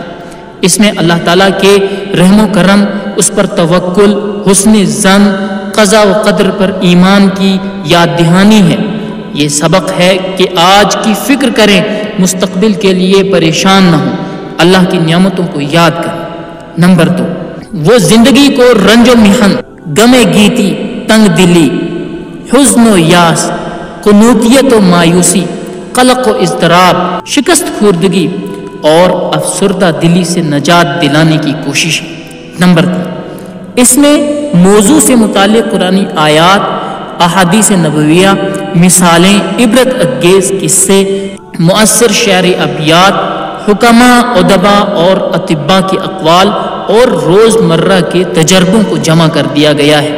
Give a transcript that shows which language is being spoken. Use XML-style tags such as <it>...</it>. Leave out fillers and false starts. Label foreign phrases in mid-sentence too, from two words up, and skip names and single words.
<ur>اس میں اللہ تعالیٰ کے رحم و کرم، اس پر توکل، حسن ظن، قضا و قدر پر ایمان کی یاد دہانی ہے۔ یہ سبق ہے کہ آج کی فکر کریں، مستقبل کے لیے پریشان نہ ہوں، اللہ کی نعمتوں کو یاد کریں۔ نمبر 2، وہ زندگی کو رنج و محن، غم گیتی، تنگ دلی، حزن و یاس، قنوطیت و مایوسی، قلق و اضطراب، شکست خوردگی اور افسردہ دلی سے نجات دلانے کی کوشش ہے۔ نمبر 3، اس میں موضوع سے متعلق قرآنی آیات، احادیث نبویہ، مثالیں، عبرت انگیز قصے، مؤثر شعری ابیات، حکماء، ادباء اور اطباء کے اقوال اور روز مرہ کے تجربوں کو جمع کر دیا گیا ہے۔</ur>